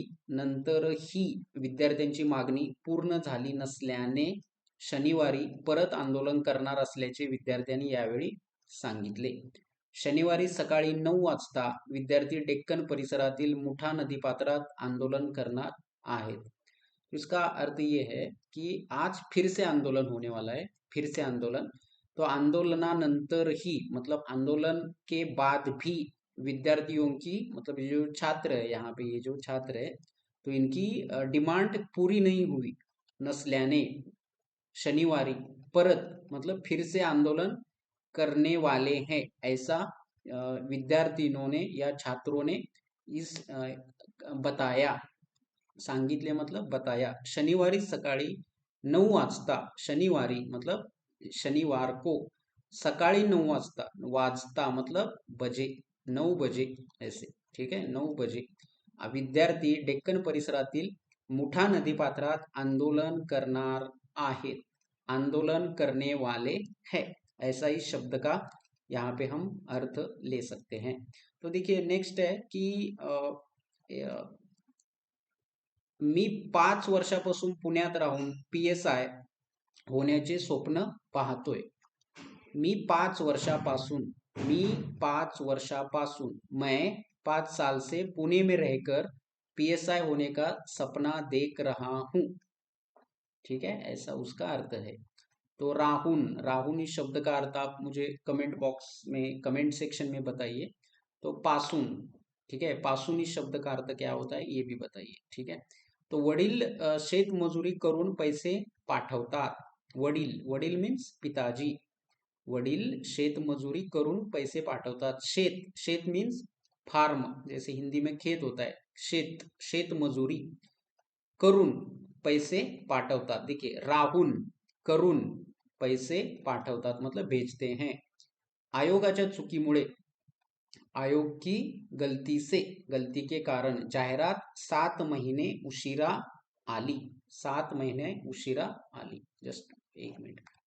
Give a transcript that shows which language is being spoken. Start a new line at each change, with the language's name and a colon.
Marathi: नंतरही विद्यार्थ्यांची मागणी पूर्ण झाली नसल्याने शनिवारी परत आंदोलन करणार असल्याचे विद्यार्थ्यांनी यावेळी सांगितले। शनिवारी सकाळी 9 वाजता विद्यार्थी डेक्कन परिसरातील मुठा नदीपात्रात आंदोलन करणार आहेत।
Hindi: इसका अर्थ ये है कि आज फिर से आंदोलन होने वाला है। फिर से आंदोलन।
Marathi: तो आंदोलनानंतर ही
Hindi: मतलब आंदोलन के बाद भी विद्यार्थियों की, मतलब ये जो छात्र है, यहाँ पे ये जो छात्र है, तो इनकी डिमांड पूरी नहीं हुई
Marathi: नसल्याने शनिवारी परत
Hindi: मतलब फिर से आंदोलन करने वाले हैं, ऐसा विद्यार्थियों ने या छात्रों ने इस बताया।
Marathi: सांगितले
Hindi: मतलब बताया।
Marathi: शनिवारी सकाळी 9 वाजता, शनिवारी
Hindi: मतलब शनिवार को
Marathi: सकाळी 9 वाजता, वाजता
Hindi: मतलब बजे, 9 बजे
Marathi: ऐसे, ठीक है, 9 बजे विद्यार्थी डेक्कन परिसरातील मुठा नदीपात्रात आंदोलन करणार आहेत।
Hindi: आंदोलन करने वाले हैं, ऐसा इस शब्द का यहाँ पे हम अर्थ ले सकते हैं। तो देखिए नेक्स्ट है कि
Marathi: मी 5 वर्षापासून पुण्यात राहून PSI होण्याचे स्वप्न पाहतोय। मी 5 वर्षापासून मी 5 वर्षापासून
Hindi: मैं 5 साल से पुणे में रहकर PSI होने का सपना देख रहा हूँ। ठीक है, ऐसा उसका अर्थ है। तो राहुन, राहुन इस शब्द का अर्थ आप मुझे कमेंट बॉक्स में, कमेंट सेक्शन में बताइए। तो पासून, ठीक है, पासून इस शब्द का अर्थ क्या होता है ये भी बताइए। ठीक है।
Marathi: तो वडील शेतमजुरी करून पैसे पाठवतात। वडील, वडील
Hindi: मीन्स पिताजी।
Marathi: वडील शेतमजुरी करून पैसे पाठवतात।
Hindi: शेत, शेत मीन्स फार्म, जैसे हिंदी में खेत होता है।
Marathi: शेत, शेतमजुरी करून पैसे पाठवतात।
Hindi: देखिए,
Marathi: राहुन करून पैसे पाठवतात
Hindi: मतलब भेजते हैं।
Marathi: आयोगाच्या चुकीमुळे,
Hindi: आयोग की गलती से, गलती के कारण जाहिरात 7 महीने
Marathi: उशिरा आली।
Hindi: 7 महीने
Marathi: उशिरा आली।
Hindi: जस्ट एक मिनट।